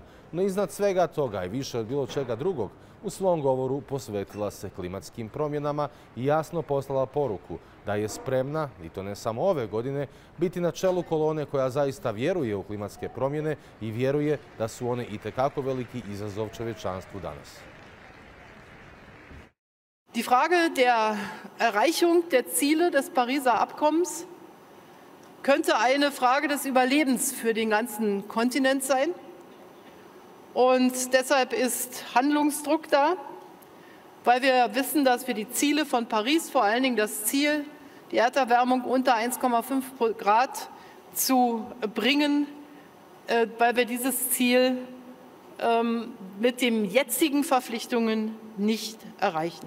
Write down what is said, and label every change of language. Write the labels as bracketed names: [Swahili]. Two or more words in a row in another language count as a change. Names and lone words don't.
[Croatian] No iznad svega toga i više od bilo čega drugog, u svom govoru posvetila se klimatskim promjenama i jasno poslala poruku da je spremna, i to ne samo ove godine, biti na čelu kolone koja zaista vjeruje u klimatske promjene i vjeruje da su one itekako veliki izazov čovječanstvu danas. [German] Die Frage der Erreichung der Ziele des Pariser Abkommens könnte eine Frage des Überlebens für den ganzen Kontinent sein. Und deshalb ist Handlungsdruck da, weil wir wissen, dass wir die Ziele von Paris, vor allen Dingen das Ziel, die Erderwärmung unter 1,5 Grad zu bringen, weil wir dieses Ziel mit den jetzigen Verpflichtungen nicht erreichen.